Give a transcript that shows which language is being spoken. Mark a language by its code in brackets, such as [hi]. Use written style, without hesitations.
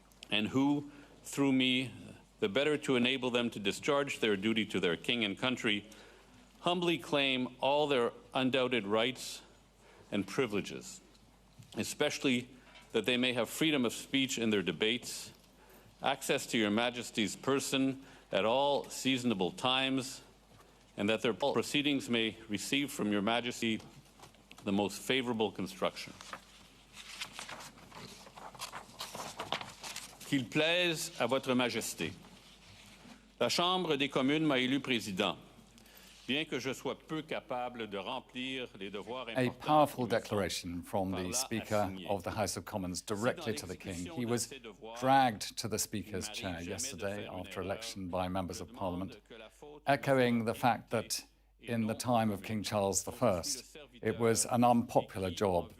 [en] and who, through me, the better to enable them to discharge their duty to their king and country, humbly claim all their undoubted rights and privileges, especially that they may have freedom of speech in their debates, access to Your Majesty's person at all seasonable times, and that their proceedings may receive from Your Majesty the most favorable construction. [fr] Qu'il plaise à Votre Majesté. La Chambre des communes m'a élu président, bien que je sois peu capable de remplir les devoirs [en] A [fr] importants. [en] powerful declaration from the Speaker of the House of Commons directly to the King. He was dragged to the Speaker's chair yesterday after election by members of Parliament, echoing the fact that in the time of King Charles I, it was an unpopular job.